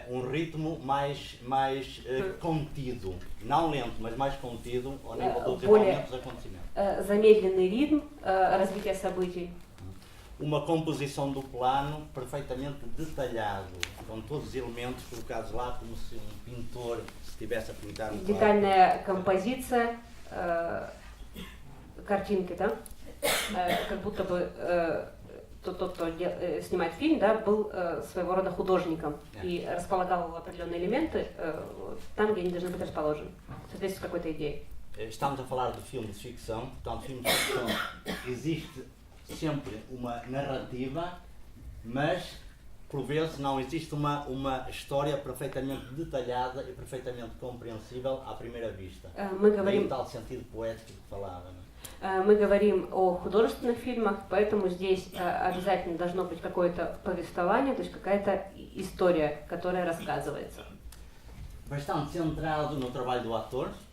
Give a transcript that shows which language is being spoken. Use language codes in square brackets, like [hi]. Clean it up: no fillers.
[pt] Ritmo mais contido, não lento, mas mais contido ao nível do desenvolvimento dos acontecimentos. [ru] Замедленный ритм развития событий. [pt] Uma composição do plano perfeitamente detalhado, com todos os elementos colocados lá como se um pintor estivesse a pintar um quadro. [ru] Детальная композиция картинки, да? Как будто бы тот, кто снимает фильм, да, был своего рода художником и располагал определенные элементы там, где они должны быть расположены, в соответствии с какой-то идеей. [pt] Estamos a falar de filme de ficção, portanto, filme de ficção existe sempre uma narrativa, mas por vezes não existe uma história perfeitamente detalhada e perfeitamente compreensível à primeira vista. [ru] Мы говорим, [pt] em tal sentido poético que falava. [ru] Мы говорим о художественных фильмах, поэтому здесь обязательно должно быть какое-то повествование, то есть какая-то история, которая рассказывается. [pt] Bastante centrado no trabalho do ator.